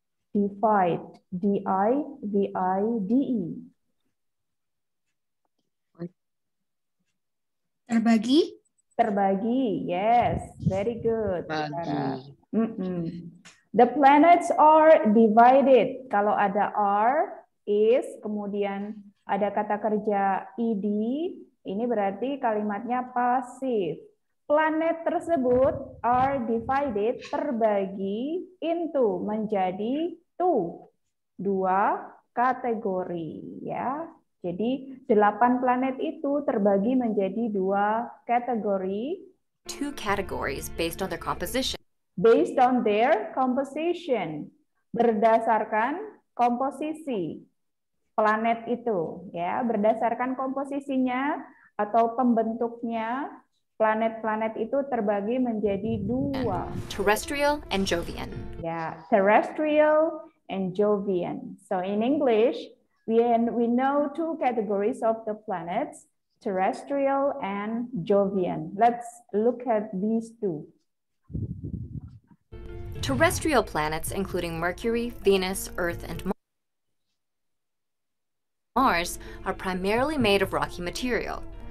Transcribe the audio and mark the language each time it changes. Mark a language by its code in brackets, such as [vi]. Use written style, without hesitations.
[en] Divide. D-I-V-I-D-E. [id] Terbagi. Terbagi. [en] Yes, very good. [id] Bagi. [en] The planets are divided. [id] Kalau ada are, is, kemudian ada kata kerja ed, ini berarti kalimatnya pasif. Planet tersebut [en] are divided, [id] terbagi, into, menjadi two, dua kategori, ya. Jadi 8 planet itu terbagi menjadi dua kategori. [en] two categories based on their composition. Based on their composition, [id] berdasarkan komposisi planet itu, ya, berdasarkan komposisinya atau pembentuknya, planet-planet itu terbagi menjadi dua. [en] Terrestrial and Jovian. Ya, terrestrial and Jovian. So in English, we know two categories of the planets, terrestrial and Jovian. Let's look at these two. Terrestrial planets, including Mercury, Venus, Earth, and Mars, are primarily made of rocky material.